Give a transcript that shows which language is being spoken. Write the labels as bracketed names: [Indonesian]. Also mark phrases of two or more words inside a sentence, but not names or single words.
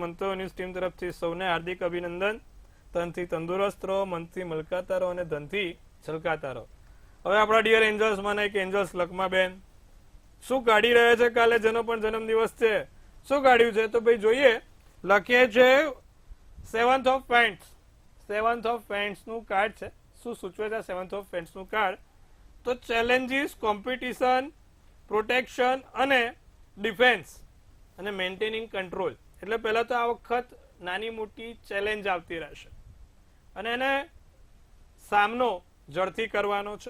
[Gujarati] મંત્રો ન્યૂઝ ટીમ તરફથી સૌને હાર્દિક અભિનંદન. તનથી તંદુરસ્ત રહો, મનથી મલકાતા રહો અને ધનથી છલકાતા રહો. હવે આપણા [English] dear angels [Gujarati] માં એક એન્જલ્સ લકમા બેન શું કાઢી રહ્યા છે? કાલે જન્મદિવસ છે, શું કાઢ્યું છે તો ભાઈ જોઈએ. લખીએ છે 7th of Pants. 7th of Pants નું કાર્ડ છે. શું સૂચવે છે 7th of Pants નું કાર્ડ? તો ચેલેન્જીસ, કોમ્પિટિશન, પ્રોટેક્શન અને ડિફેન્સ અને [English] maintaining control. [Gujarati] એટલે પહેલા તો આ વખત નાની મોટી ચેલેન્જ આવતી રહેશે અને એને સામનો ઝડપથી કરવાનો છે.